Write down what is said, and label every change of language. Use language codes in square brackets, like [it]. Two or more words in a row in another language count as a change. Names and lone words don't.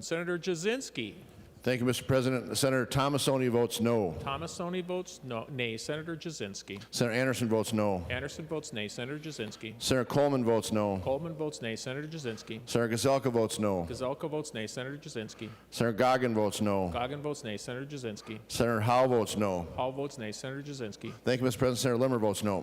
[en] Senator Jasinski. Thank you, Mr. President. Senator Tomassoni votes no. Tomassoni votes no, nay. Senator Jasinski. Senator Anderson votes no. Anderson votes nay. Senator Jasinski. Senator Coleman votes no. Coleman votes nay. Senator Jasinski. Senator Gazelka votes no. Gazelka votes nay. Senator Jasinski. Senator Goggin votes no. Goggin votes nay. Senator Jasinski. Senator Howe votes no. Hall votes nay. Senator Jasinski. Thank you, Mr. President. Senator Limmer votes no.